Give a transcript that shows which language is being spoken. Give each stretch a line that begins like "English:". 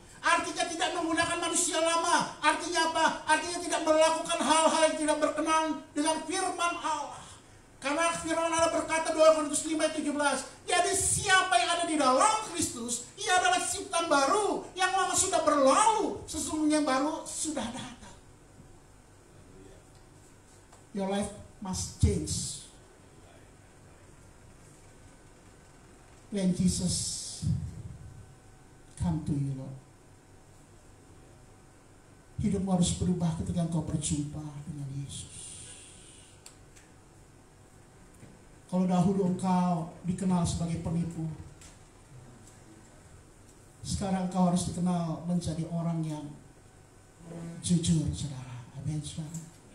Indonesian: Artinya tidak menggunakan manusia lama. Artinya apa? Artinya tidak melakukan hal-hal yang tidak berkenan dengan firman Allah. Karena firman Allah berkata 2 Korintus 5:17, jadi siapa yang ada di dalam Kristus, ia adalah ciptaan baru, yang lama sudah berlalu, sesungguhnya baru sudah datang.
English: Your life must change when Jesus come to you, Lord.
Indonesian: Hidupmu harus berubah ketika engkau berjumpa dengan Yesus. Kalau dahulu engkau dikenal sebagai penipu, sekarang engkau harus dikenal menjadi orang yang jujur, saudara. Amin, saudara.